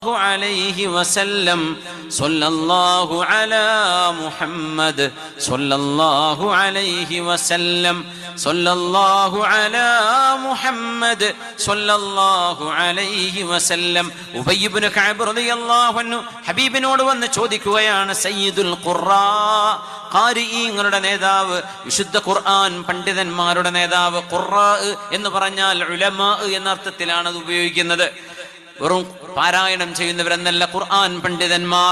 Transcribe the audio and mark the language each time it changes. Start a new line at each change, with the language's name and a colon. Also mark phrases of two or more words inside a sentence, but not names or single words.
Arabic: عليه وسلم صلى الله على محمد صلى الله عليه وسلم
Malayalam: صلى الله على محمد صلى الله عليه وسلم ഉബയ്യ് ഇബ്നു കഅബ്
Arabic: رضي الله عنه
Malayalam: ഹബീബിനോട് വന്ന് ചോദിക്കുകയാണ്,
Arabic: سيد القراء,
Malayalam: ഖാരിഈങ്ങളുടെ നേതാവ്, വിശുദ്ധ ഖുർആൻ പണ്ഡിതന്മാരുടെ നേതാവ്. ഖുറാ എന്ന് പറഞ്ഞാൽ ഉലമാ എന്ന അർത്ഥത്തിലാണ് അത് ഉപയോഗിക്കുന്നത്. വെറും പാരായണം ചെയ്യുന്നവരെന്നല്ല, ഖുർആൻ പണ്ഡിതന്മാർ.